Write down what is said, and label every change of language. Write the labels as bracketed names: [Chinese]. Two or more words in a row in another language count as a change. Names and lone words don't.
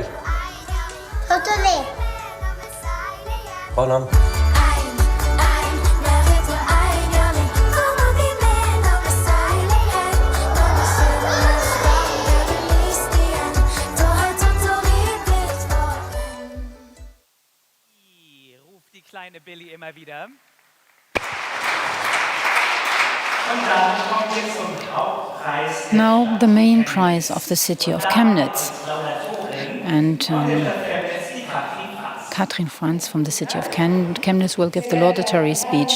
[Norwegian] Totori. Bra navn. [German] Ruft die kleine Billy immer wieder. [English] Now the main prize of the city of Chemnitz. And Katrin Franz from the city of Chemnitz will give the laudatory speech.